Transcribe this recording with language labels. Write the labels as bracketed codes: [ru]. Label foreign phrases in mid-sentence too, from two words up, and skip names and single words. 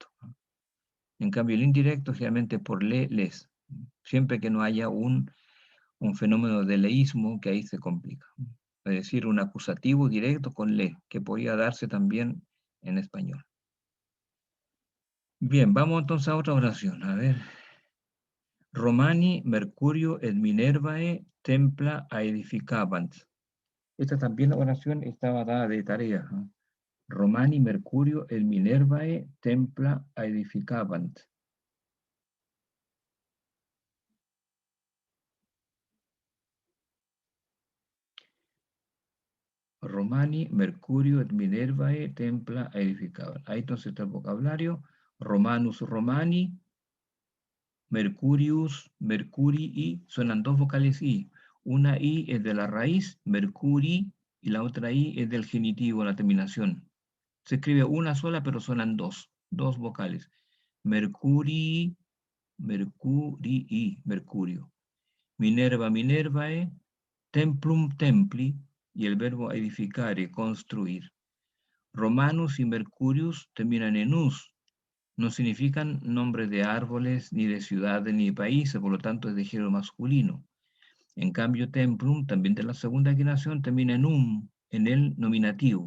[es] En cambio, el indirecto generalmente por le, les. Siempre que no haya un fenómeno de leísmo, que ahí se complica. Es decir, un acusativo directo con le, que podría darse también en español. Bien, vamos entonces a otra oración. A ver. [la] Romani, Mercurio, et Minervae, templa aedificabant. [es] Esta también la oración estaba dada de tarea. [la] Romani, Mercurio, et Minervae, templa aedificabant. Romani, Mercurio, et Minervae, templa aedificabant. [es] Ahí entonces está el vocabulario. [la] Romanus, Romani, Mercurius, Mercurii, [es] suenan dos vocales I. Una I es de la raíz, Mercuri, y la otra I es del genitivo, la terminación. Se escribe una sola, pero suenan dos vocales. [la] Mercurii, Mercurii, Mercurio. Minerva, Minervae, templum, templi, [es] y el verbo edificare, construir. Romanus y Mercurius terminan en us. No significan nombres de árboles, ni de ciudades, ni de países, por lo tanto es de género masculino. En cambio, templum, también de la segunda generación, termina en el nominativo.